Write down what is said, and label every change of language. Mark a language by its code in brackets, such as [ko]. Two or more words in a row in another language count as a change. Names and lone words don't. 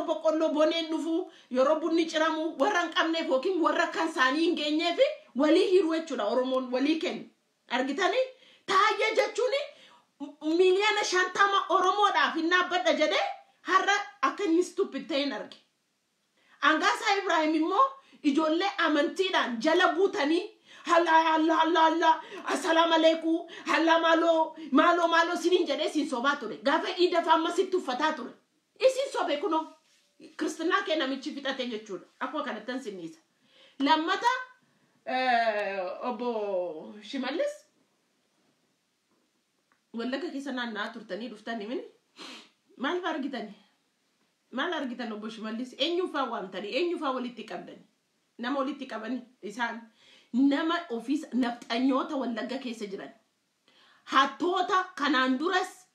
[om] boqqolloo boneen dhufu yeroo bunni ciramu warra hin qabneef yookiin warra kan isaanii hin geenyeef walii hiruu jechuudha Oromoon walii kennu argitanii taayyee jechuun miliyoona 50 Oromoodhaaf hin dhaabbadha jedhee har'a akka inni stupid ta'een arge Angaasaa Ibrahim immoo ijoollee amantiidhaan jala buutanii Allah [ar] السلام عليكم [om] halla malo sinin jedhee sin sobaa ture gaafa iida faama sitti uffataa ture isin sobe kuno kristina kee namichi fixate jechuudha akkuma kanattan sinniisa lammata obbo Shimallis wallaga keessa naannaa turtanii dhuftanii mini maal argitan obbo Shimallis eenyuufaa waamtanii eenyuufaa walitti qabdanii nama walitti qabanii isaan nama office nafxanyoota wallaga keessa jiran hattoota kanaan duras